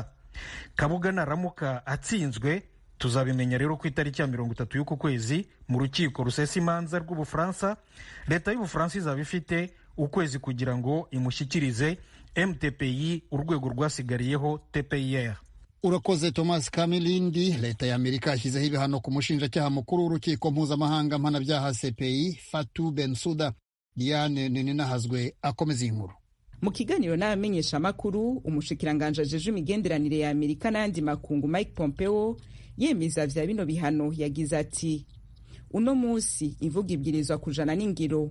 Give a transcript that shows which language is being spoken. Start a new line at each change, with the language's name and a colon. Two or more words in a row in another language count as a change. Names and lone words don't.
Kinyarwanda: Kabuga naramuka atsinzwe, tuzabimenya rero ku itariki ya 30 y'uku kwezi mu rukiko rusesa imanza rw'Ubufaransa. Leta y'Ubufaransa izaba ifite ukwezi kugira ngo imushyikirize MTPI, urwego rwasigariyeho TPIR. Urakoze Thomas Kamilindi. Leta ya Amerika yashyizeho ibihano ku mushinjacyaha mukuru w'urukiko mpuzamahanga mpanabyaha CPI Fatou Bensouda. Diane Ninahazwe akomeza inkuru.
Rundi: Mu kiganiro n'abamenyesha amakuru, umushikiranganje ajeje imigenderanire ya Amerika n'andi makungu Mike Pompeo yemeza vya bino bihano, yagize ati: uno munsi imvugo ibwirizwa kujana n'ingiro.